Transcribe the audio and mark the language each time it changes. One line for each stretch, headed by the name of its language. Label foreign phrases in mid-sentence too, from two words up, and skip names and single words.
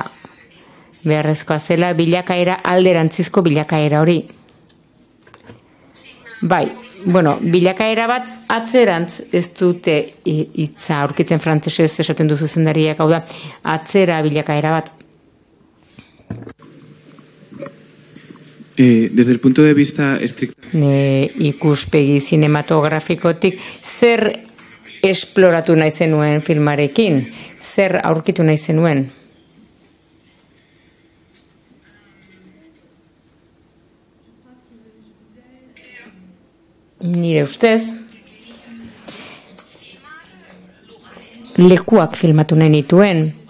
Basque: Beharrezkoa zela bilakaera, alderantzizko bilakaera hori. Bai, bilakaera bat atzerantz ez dute hitza aurkitzen frantsesez esaten duzu zuzendariak, hau da, atzera bilakaera bat.
Spanish: Desde el punto de vista estricto...
Basque: Ikuspegi cinematografikotik, zer esploratu nahi zenuen filmarekin? Zer aurkitu nahi zenuen? Nire ustez, lekuak filmatu nahi nituen.